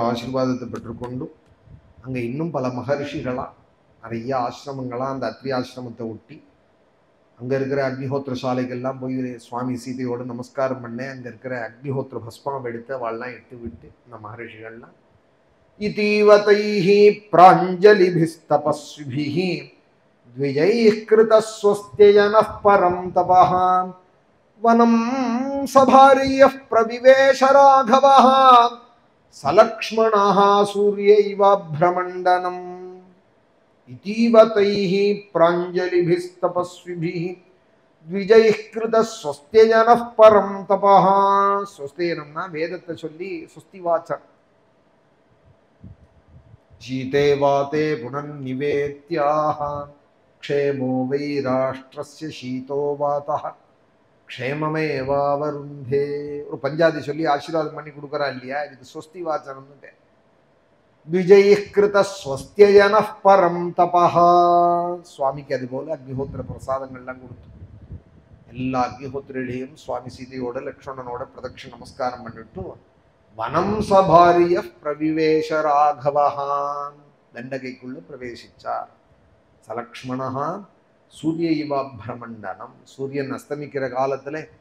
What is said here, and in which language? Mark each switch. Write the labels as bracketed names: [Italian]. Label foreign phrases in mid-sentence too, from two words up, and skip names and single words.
[Tamil] ஆசீர்வாதத்தை பெற்றுக்கொண்டு அங்க இன்னும் பல மகர்ஷிகளா நிறைய ஆசிரமங்களா அந்த அத்ரி ஆசிரமத்தை ஒட்டி அங்க இருக்கிற அக்னிஹோத்திர சாலைகள்லாம் போய் சுவாமி சீதையோட நமஸ்காரம் பண்ணேன். அங்க இருக்கிற அக்னிஹோத்திர பஸ்மாவை எடுத்து அவள்லாம் எட்டு விட்டு இந்த [Sanskrit] மகர்ஷிகள்லாம் इतीव तैः प्राञ्जलिभिस्तपस्विभिः द्विजैः कृतः स्वस्त्ययनः परं तपः वनं सभार्यः प्रविवेश राघवः सलक्ष्मणः सूर्यैवाभ्रमण्डनम् इतीव तैः प्राञ्जलिभिस्तपस्विभिः द्विजैः कृतः स्वस्त्ययनः परं तपः स्वस्त्ययनம்னா [Tamil] வேதத்தை சொல்லி சுஸ்தி வாச்சம் [Sanskrit] जीते वाते पुनर्निवेत्याः क्षेमो वै राष्ट्रस्य शीतो वातः क्षेममेवावरुन्धे [Tamil] ஒரு பஞ்சாதி சொல்லி ஆசீர்வாதம் பண்ணி கொடுக்கறா இல்லையா இதுக்கு ஸ்வஸ்தி வாச்சனம்னு [Sanskrit] द्विजैः कृतः स्वस्त्ययनः परं तपः [Tamil] சுவாமிக்கு அதுபோல அக்னிஹோத்திர பிரசாதங்கள்லாம் கொடுத்து எல்லா அக்னிஹோத்திரிலையும் சுவாமி சீதையோட லக்ஷ்மணனோட பிரதட்ச நமஸ்காரம் பண்ணிட்டு [Sanskrit] वनं सभार्यः प्रविवेश राघवः [Tamil] தண்டகைக்குள்ள பிரவேசிச்சார் [Sanskrit] सलक्ष्मणः सूर्य इवाभ्रमण्डनम् [Tamil] சூரியன் அஸ்தமிக்கிற காலத்துல